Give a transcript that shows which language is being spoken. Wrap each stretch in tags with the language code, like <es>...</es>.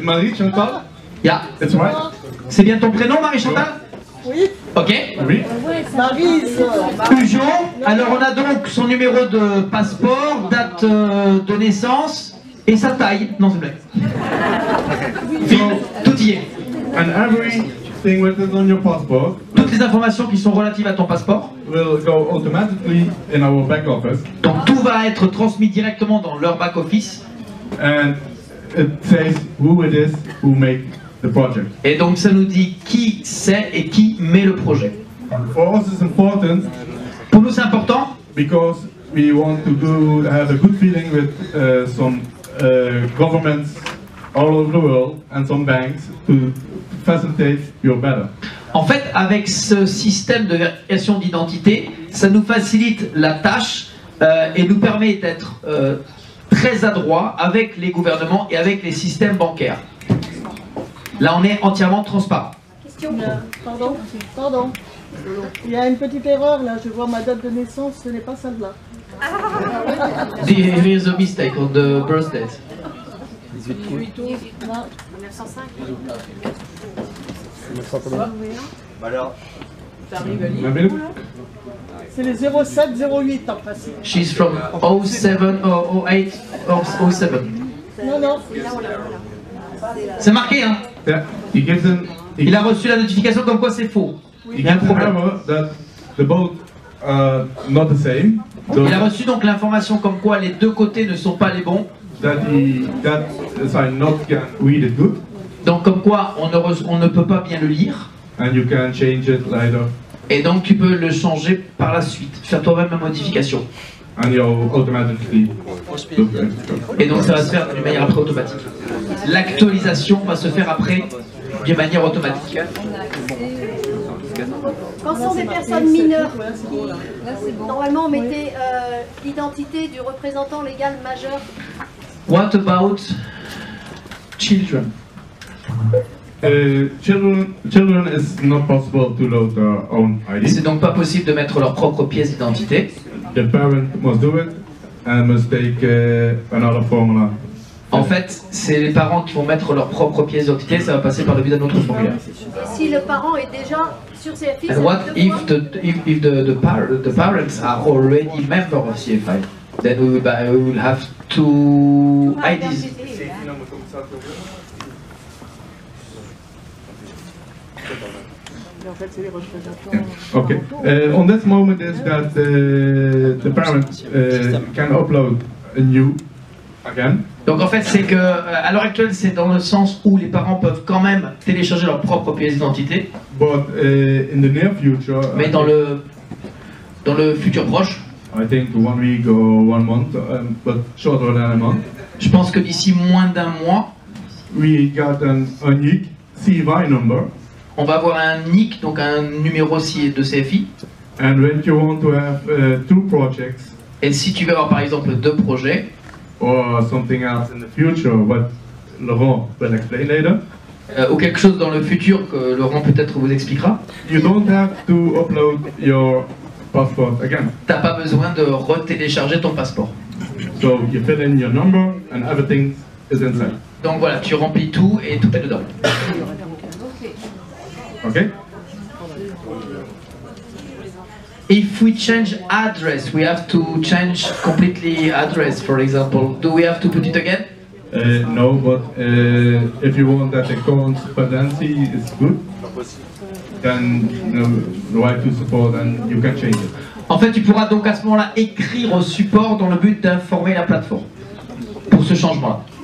<en>Marie Chantal. Yeah. That's right.</en> <fr>C'est bien ton prénom, Marie-Chantal? Oui. Ok. Oui. Ujon. Alors on a donc son numéro de passeport, date de naissance et sa taille. Non, c'est blague. Tout y est.</fr> <en>And everything which is on your passport</en> <fr>Toutes les informations qui sont relatives à ton passeport.</fr> <en>will go automatically in our back office.</en> <fr>Donc tout va être transmis directement dans leur back office.</fr> <en>And it says who it is who make the project.</en> <fr>Et donc ça nous dit qui c'est et qui met le projet.</fr> <en>For us, it's important</en> <fr>Pour nous, c'est important</fr> <en>because we want to have a good feeling with some governments all over the world and some banks to facilitate your better.</en> <fr>En fait, avec ce système de vérification d'identité, ça nous facilite la tâche et nous permet d'être très adroit avec les gouvernements et avec les systèmes bancaires. Là, on est entièrement transparent. Pardon. Il y a une petite erreur là, je vois ma date de naissance, ce n'est pas celle-là.</fr> <en>There is a mistake on the birth date. 1905.</en> <fr>C'est les 07-08 en principe.</fr> <en>She's from 07 or 08 or 07.</en> <fr>Non. C'est marqué, hein?</fr> <en>Yeah, he gives them.</en> <fr>Il a reçu la notification comme quoi c'est faux. Il y a un problème.</fr> <en>That the both are not the same.</en> <fr>Il a reçu donc l'information comme quoi les deux côtés ne sont pas les bons.</fr> <en>That sign not can read it good.</en> <fr>Donc comme quoi on ne peut pas bien le lire.</fr> <en>And you can change it later.</en> <fr>Et donc tu peux le changer par la suite, faire toi-même la modification.</fr> <en>And you'll automatically look at it.</en> <fr>Et donc ça va se faire d'une manière après automatique. L'actualisation va se faire après d'une manière automatique. Quand ce sont des personnes mineures, normalement on mettait l'identité du représentant légal majeur.</fr> <en>What about children? Children is not possible to load their own ID.</en> <fr>C'est donc pas possible de mettre leur propre pièce d'identité.</fr> <en>The parent must do it and must take another formula.</en> <fr>En fait, c'est les parents qui vont mettre leur propre pièce d'identité, ça va passer par le biais d'un autre formulaire. Et si le parent est déjà sur CFI,</fr> <en>And what if the parents are already member of CFI? Then we will have two IDs. Okay. On this moment is that the parent can upload a new again.</en> <fr>Donc en fait, c'est que à l'heure actuelle, c'est dans le sens où les parents peuvent quand même télécharger leur propre pièce d'identité.</fr> <en>But in the near future,</en> <fr>Mais dans le futur proche,</fr> <en>I think 1 week or 1 month, but shorter than a month,</en> <fr>je pense que d'ici moins d'un mois,</fr> <en>we got an unique CVI number.</en> <fr>on va avoir un NIC, donc un numéro de CFI.</fr> <en>And when you want to have 2 projects</en> <fr>Et si tu veux avoir par exemple 2 projets,</fr> <en>or something else in the future, what Laurent will explain later,</en> <fr>ou quelque chose dans le futur que Laurent peut-être vous expliquera,</fr> <en>you don't have to upload your passport again.</en> <fr>t'as pas besoin de retélécharger ton passeport.</fr> <en>So you fill in your number and everything is inside.</en> <fr>Donc voilà, tu remplis tout et tout est dedans.</fr> <en>Okay? If we change address, we have to change completely address, for example. Do we have to put it again? No, but if you want that the correspondency is good, then write to support and you can change it.</en> <fr>En fait, tu pourras donc à ce moment-là écrire au support dans le but d'informer la plateforme pour ce changement-là.</fr>